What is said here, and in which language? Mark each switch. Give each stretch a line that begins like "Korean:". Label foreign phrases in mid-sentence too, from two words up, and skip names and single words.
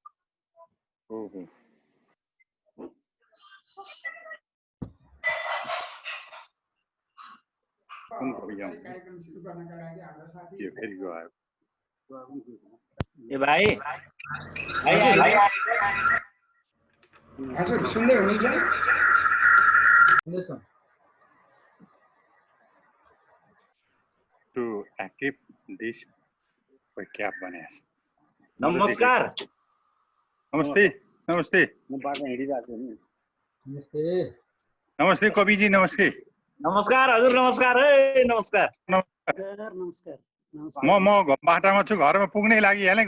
Nepali: कार्यक्रम सुरु गर्नका लागि हाम्रो साथी ए भाइ हजुर सुन्दै हुनुहुन्छ?
English: To active this
Hindi: क्या बनाया?
Nepali: नमस्कार। नमस्ते नमस्ते नमस्ते कविजी, नमस्ते। नमस्कार हजुर, नमस्कार। ए नमस्कार। नमस्कार। म बाटामा छु, घरमा पुग्नै लागि हालेँ।